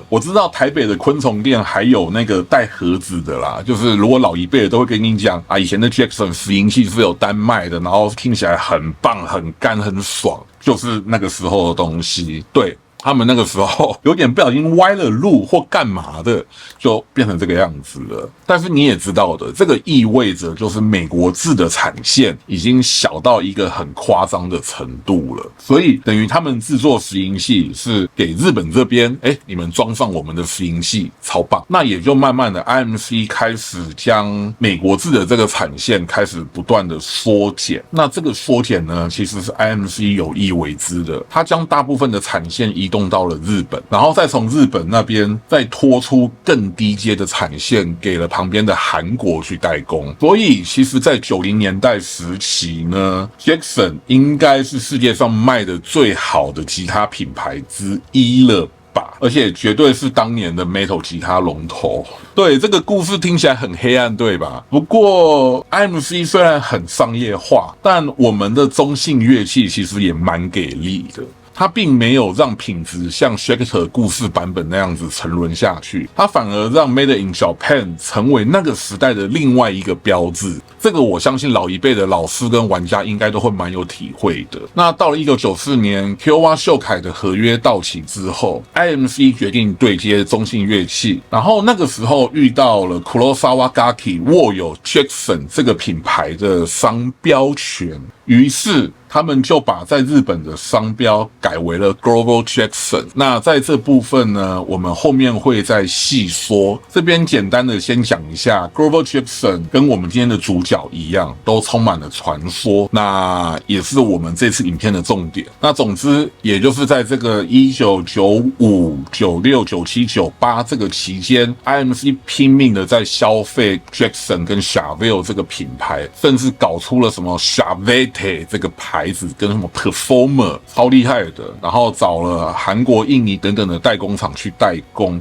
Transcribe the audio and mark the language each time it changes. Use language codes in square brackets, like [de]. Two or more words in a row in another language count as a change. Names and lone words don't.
[zh] 我知道台北的昆蟲店還有那個帶盒子的啦，就是如果老一輩的都會跟你講啊，以前的 Jackson 拾音器是有單賣的，然後聽起來很棒、很乾、很爽，就是那個時候的東西。對， 他們那個時候有點不小心歪了路或幹嘛的，就變成這個樣子了。但是你也知道的，這個意味着就是美國制的產線已經小到一個很誇張的程度了，所以等於他們制作拾音器是給日本這邊，你們裝上我們的拾音器，超棒。那也就慢慢的 IMC 開始將美國制的這個產線開始不斷的縮減。那這個縮減呢，其實是 IMC 有意為之的，它將大部分的產線移動到了日本，然後再從日本那邊再拖出更低階的產線給了旁邊的韓國去代工。所以其實在90年代時期呢， Jackson 應該是世界上賣的最好的吉他品牌之一了吧，而且絕對是當年的 Metal 吉他龍頭。对，这個故事聽起來很黑暗，對吧？不過 IMC 雖然很商業化，但我們的中性樂器其實也蠻給力的。它並沒有讓品質像 Schecter 故事版本那樣子沉淪下去，它反而讓 [en] Made in Japan [zh] 成為那個時代的另外一個標誌。這個我相信老一輩的老師跟玩家應該都會蠻有體會的。那到了1994年 Kiowa 秀凱的合約到期之後， IMC 決定對接中性樂器，然後那個時候遇到了 Kurosawa Gaki 握有 Jackson 這個品牌的商標權，於是他們就把在日本的商標改為了 Grover Jackson。那在這部分呢，我們後面會再細說。這邊簡單的先講一下 Grover Jackson 跟我們今天的主角一樣，都充滿了傳說。那也是我們這次影片的重點。那總之，也就是在這個1995、96、97、98這個期間 ，IMC 拼命的在消費 Jackson 跟 Charvel 這個品牌，甚至搞出了什麼 Charvette 這個牌子跟什麼 Performer 超厲害的，然後找了韓國、印尼等等的代工廠去代工。